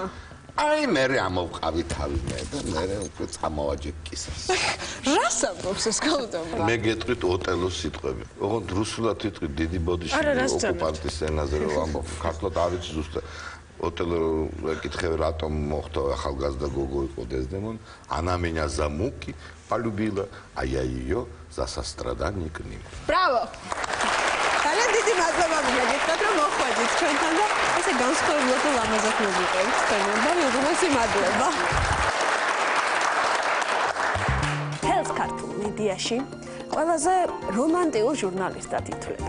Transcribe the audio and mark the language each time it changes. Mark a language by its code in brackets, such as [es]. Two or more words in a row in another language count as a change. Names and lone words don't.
[ka] აი მე ამოვყავი თავი მე და მე უკვე წამოვაჯე კისას. რას ამბობს ეს ქალბატონი? მე გეტყვით ოტელოს სიტყვები. ოღონდ რუსულად ვიტყვით დიდი ბოდიში ოკუპანტის ენაზე რომ ამბობ. ქართულად არ ვიცი ზუსტად. ოტელო ეკითხე რატომ მოხდა ახალგაზრდა გოგო იყო დეზდემონ. [ru] Она меня за муки полюбила, а я ее за сострадание к ним. Браво! [ka] ძალიან დიდი მადლობა მოგეთქვათ რომ მოხვედით ჩვენთან და ესე განსხვავებულად და ლამაზად მოგიყევით თქვენებთან უღრმესი მადლობა. თელს ქართულ მედიაში ყველაზე რომანტიულ ჟურნალისტად ითვლება.